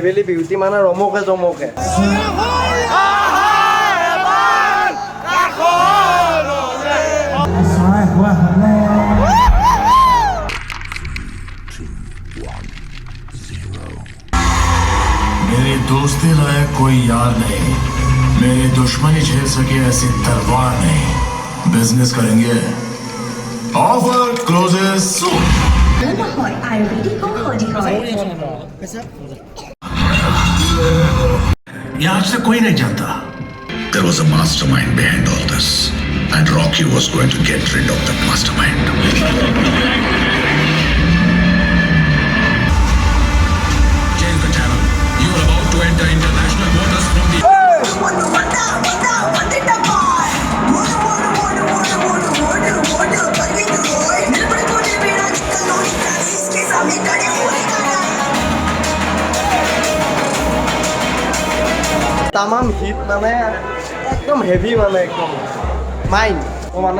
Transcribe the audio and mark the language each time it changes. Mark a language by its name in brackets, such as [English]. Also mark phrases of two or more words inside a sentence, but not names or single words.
[English] heavenly beauty [Assamese] মানে ৰমকে জমকে [Hindi] मेरी दोस्ती लायक कोई यार नहीं, मेरी दुश्मनी झेल सके ऐसी तलवार नहीं। बिजनेस करेंगे, [English] offer closes soon. [Hindi] ये आज से कोई नहीं जानता। [English] There was a mastermind behind all this, and Rocky was going to get rid of that mastermind. Change the channel. You are about to enter international waters from the. [Assamese] তামাম হিট মানে একদম হেভি মানে একদম মাইণ্ড মানে